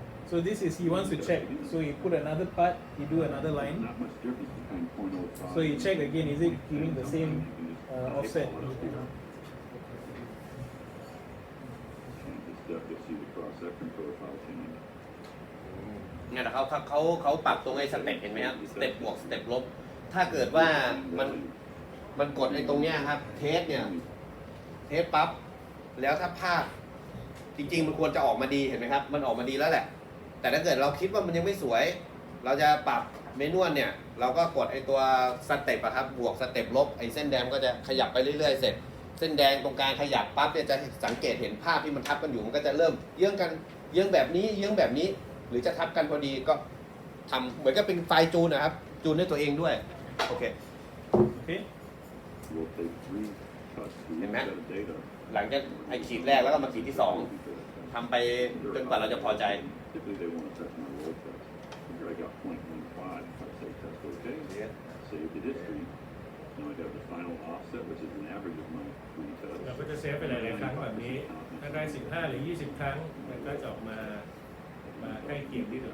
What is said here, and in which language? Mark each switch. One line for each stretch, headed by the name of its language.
English: So this is he wants to check. So he put another part, he do another line. Not much difference between 0.05. So you check again, is it giving the same offset? Change this step, you'll see the cross-section profile change.
Thai: เนี่ยนะครับเขาปรับตรงไอ้สเต็ปเห็นไหมครับสเต็ปบวกสเต็ปลบถ้าเกิดว่ามันกดไอ้ตรงเนี้ยครับเทสเนี่ยเทสปั๊บแล้วถ้าพลาด จริงๆมันควรจะออกมาดีเห็นไหมครับมันออกมาดีแล้วแหละแต่ถ้าเกิดเราคิดว่ามันยังไม่สวยเราจะปรับเมนูเนี่ยเราก็กดไอ้ตัวสเต็ปครับบวกสเต็ปลบไอ้เส้นแดงก็จะขยับไปเรื่อยๆเสร็จเส้นแดงตรงกลางขยับปั๊บเนี่ยจะสังเกตเห็นภาพที่มันทับกันอยู่มันก็จะเริ่มเยื้องกันเยื้องแบบนี้เยื้องแบบนี้หรือจะทับกันพอดีก็ทำเหมือนกับเป็นไฟล์จูนนะครับจูนด้วยตัวเองด้วยโอเค
English: Okay. We'll take 3 cuts to each set of data.
Thai: หลังจากไอ้ขีดแรกแล้วก็มาขีดที่2ทำไปจนกว่าเราจะพอใจ
English: Typically they want to test my roll test. Here I got 0.15. If I say test OK, save the history. Now I have the final offset, which is an average of my 3 tests.
Thai: เราก็จะเซฟไปหลายๆครั้งแบบนี้ ถ้าได้ 15 หรือ 20 ครั้ง มันก็จะออกมาใกล้เคียงที่สุด